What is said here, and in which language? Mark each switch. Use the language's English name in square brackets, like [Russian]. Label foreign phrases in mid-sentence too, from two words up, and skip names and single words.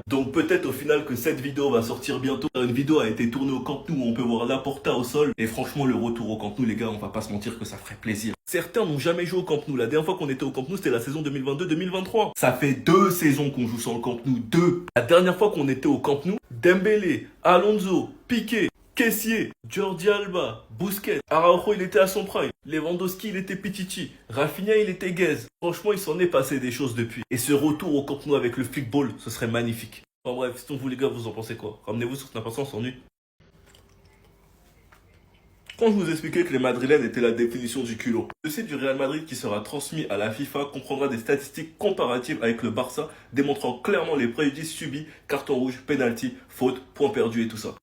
[French] Donc peut-être au final que cette vidéo va sortir bientôt. Une vidéo a été tournée au Camp Nou où on peut voir Laporta au sol. Et franchement, le retour au Camp Nou, les gars, on va pas se mentir que ça ferait plaisir. Certains n'ont jamais joué au Camp Nou. La dernière fois qu'on était au Camp Nou, c'était la saison 2022-2023. Ça fait 2 saisons qu'on joue sans le Camp Nou. 2. La dernière fois qu'on était au Camp Nou, Dembélé, Alonso, Piqué, Kessié, Jordi Alba, Busquets, Araujo il était à son prime, Lewandowski il était Pichichi, Rafinha il était gaze. Franchement il s'en est passé des choses depuis. Et ce retour au Camp Nou avec le football, ce serait magnifique. Enfin bref, sinon vous les gars vous en pensez quoi? Ramenez-vous sur cette impatience en nu. Quand je vous expliquais que les Madrilènes étaient la définition du culot, le site du Real Madrid qui sera transmis à la FIFA comprendra des statistiques comparatives avec le Barça, démontrant clairement les préjudices subis, carton rouge, penalty, faute, points perdus et tout ça.